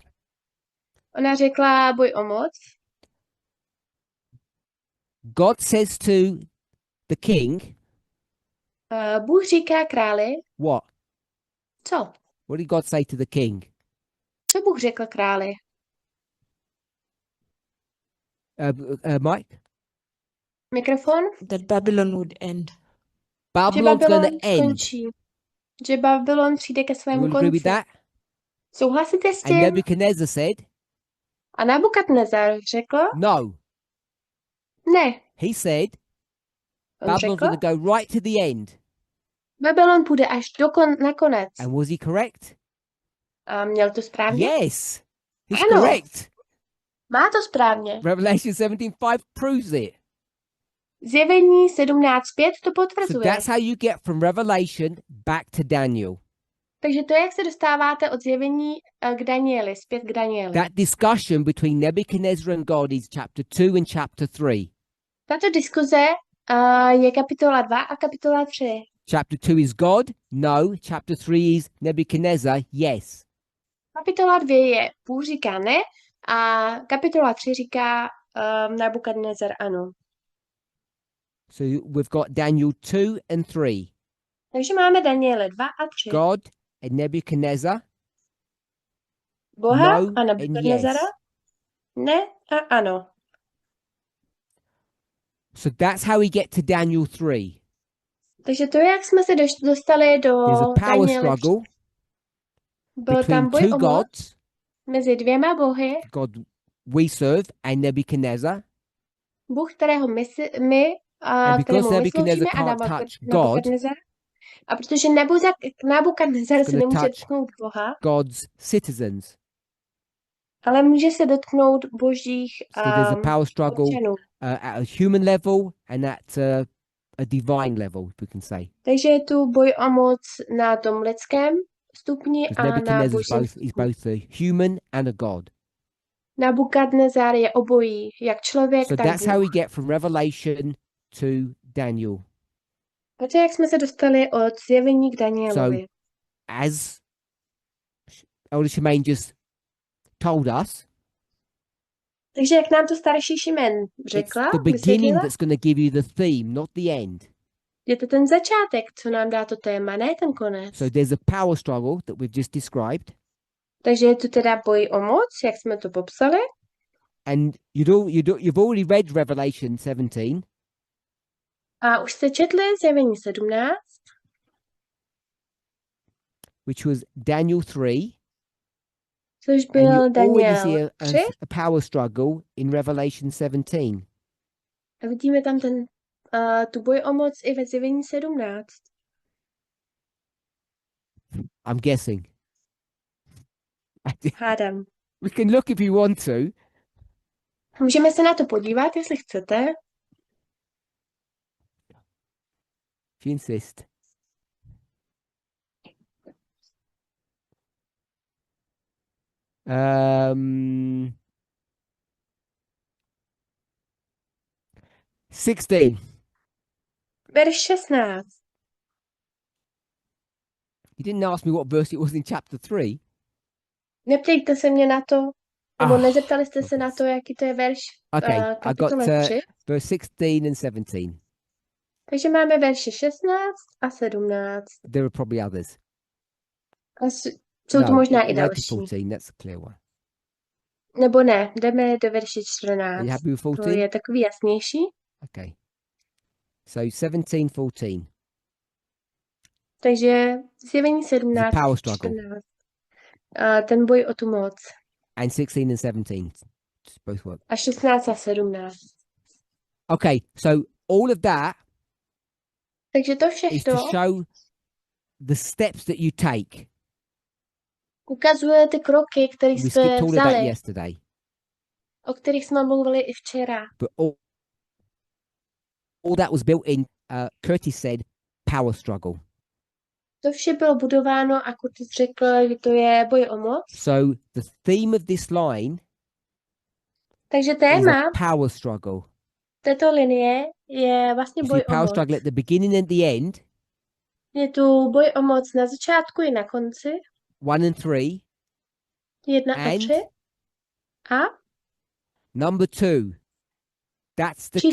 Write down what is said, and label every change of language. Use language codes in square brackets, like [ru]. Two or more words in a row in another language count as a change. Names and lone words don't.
[cs] ona řekla boj o moc. [en] God says to the king, [cs] Bůh říká králi, [en] what? [cs] co? [en] What did God say to the king? [cs] Co Bůh řekl králi? [en] Mike? [cs] Mikrofon? [en] That Babylon would end. [cs] Že [en] Babylon's Babylon going to end. [cs] skončí. Že Babylon přijde ke [en] You [cs] svému [en] will agree with [cs] konci. [en] that? [cs] Souhlasíte s [en] And [cs] tím? [en] Nebuchadnezzar said, [cs] A Nabukadnezar řekl, [en] no. [cs] ne. [en] He said, [cs] On [en] Babylon's [cs] řekl, [en] going to go right to the end. [cs] Babylon půjde až nakonec. [en] And was he correct? [cs] A měl to správně? [en] Yes. He's [cs] Ano. [en] correct. [cs] Má to správně. [en] Revelation 17:5 proves it. [cs] Zjevení 17.5 to [en] So [cs] potvrzuje. [en] that's how you get from Revelation back to Daniel. [cs] Takže to je, jak se dostáváte od zjevení k Danieli, zpět k Danieli. [en] That discussion between Nebuchadnezzar and God is chapter 2 and chapter 3. [cs] Tato diskuze je kapitola 2 a kapitola 3. [en] Chapter 2 is God? No. Chapter 3 is Nebuchadnezzar? Yes. [cs] Kapitola 2 je Bůh říká ne a kapitola 3 říká Nabukadnezar ano. [en] So we've got Daniel 2 and 3. [cs] Takže máme Daniele 2 a 3. [en] God and Nebuchadnezzar? [cs] Boha [en] No [cs] a [en] and [cs] Nabukadnezara? [en] yes. [cs] Ne a ano. [en] So that's how we get to Daniel 3. [cs] Takže to je, jak jsme se dostali do [en] There's a power [cs] Daniele 3. [en] struggle [cs] Byl tam [en] between [cs] boj [en] two [cs] o moc [en] gods, [cs] mezi dvěma bohy. [en] God we serve and Nebuchadnezzar. [cs] Bůh, kterému [en] And because [cs] my [en] Nebuchadnezzar [cs] sloužíme a [en] can't touch God, [cs] Nabukadnezar. A protože Nabukadnezar se [en] gonna [cs] nemůže [en] touch [cs] dotknout Boha, [en] God's citizens. [cs] ale může se dotknout božích [en] So there's a power struggle [cs] občanů. [en] at a human level and at a divine level, we can say. [cs] Takže je tu boj o moc na tom lidském stupni [en] Because [cs] a na [en] Nebuchadnezzar [cs] božím [en] is [cs] stupni. [en] both a human and a god. [cs] Nabukadnezar je obojí, jak člověk, [en] So [cs] tak [en] that's how we [cs] Bůh. [en] get from Revelation to Daniel. [cs] A to je, jak jsme se dostali od zjevení k Danielovi. [en] As Elder Shemaine just told us, [cs] Takže jak nám to starší Šimen [en] it's [cs] řekla, [en] the beginning [cs] vysvětlila, [en] that's going to give you the theme, not the end. [cs] je to ten začátek, co nám dá to téma, ne ten konec. [en] So there's a power struggle that we've just described, [cs] Takže je tu teda boj o moc, jak jsme to popsali. [en] and you've already read Revelation 17, [cs] A už jste četli zjevení 17, [en] which was Daniel 3, [cs] což [en] and [cs] byl [en] you already [cs] Daniel [en] see [cs] 3. [en] a power struggle in Revelation 17. [cs] A vidíme tam tu boj o moc i ve zjevení 17. [en] I'm guessing. [cs] Hádám. [en] We can look if you want to. [cs] Můžeme se na to podívat, jestli chcete. [en] If you insist. Um, 16. [cs] Verš 16. [en] You didn't ask me what verse it was in chapter 3. [cs] Neptejte se mě na to, nebo [en] Ah, [cs] nezeptali jste se na to, jaký to je verš [en] Okay, I got [cs] kapitole 3. [en] verse 16 and 17. [cs] Takže máme verše 16 a 17. [en] There are probably others. [cs] A jsou tu možná i [en] 11 to [cs] další. [en] 14, that's a clear one. [cs] Nebo ne, jdeme do verše [en] Are [cs] 14. [en] you happy with [cs] To [en] 14? [cs] je takový jasnější. [en] Okay. So 17, 14. [cs] Takže zjevení [en] It's a [cs] 17, [en] power struggle. [cs] 14. A ten boj o tu moc. [en] And 16 and 17. Just both work. [cs] A 16 a 17. [en] Okay, so all of that [cs] Takže to [en] is [cs] všechno [en] to show the steps that you take. [cs] ukazuje ty kroky, které [en] We [cs] jsme [en] skipped all of that [cs] vzali, [en] yesterday. [cs] o kterých jsme mluvili i včera. [en] But all that was built in, Curtis said, power struggle. [cs] To vše bylo budováno a Curtis řekl, že to je boj o moc. [en] So the theme of this line [cs] Takže [en] is [cs] téma [en] a power struggle. [cs] této linie je vlastně [en] You [cs] boj [en] see [cs] o [en] power [cs] moc. [en] struggle at the beginning and the end, [cs] Je tu boj o moc na začátku i na konci. [en] 1 and 3, [cs] 1 a [en] and [cs] 3. A [en] number 2. That's the